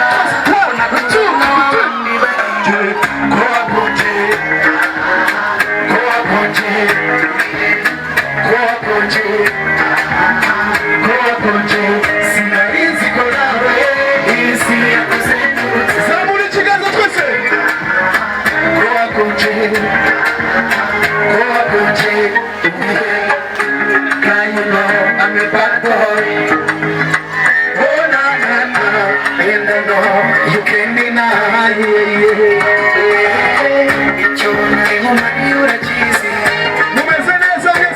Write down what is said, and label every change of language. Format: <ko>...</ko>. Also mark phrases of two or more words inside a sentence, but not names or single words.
<rw>Sinarinzi ko nawe isi yakuzengurutse Zamura ikiganza twese</rw> <en>Can you know I'm a bad boy? Oh na na na, and I know you can't deny. It's your name, my beauty, cheesy.</en> <rw>Mumeze neza.</rw>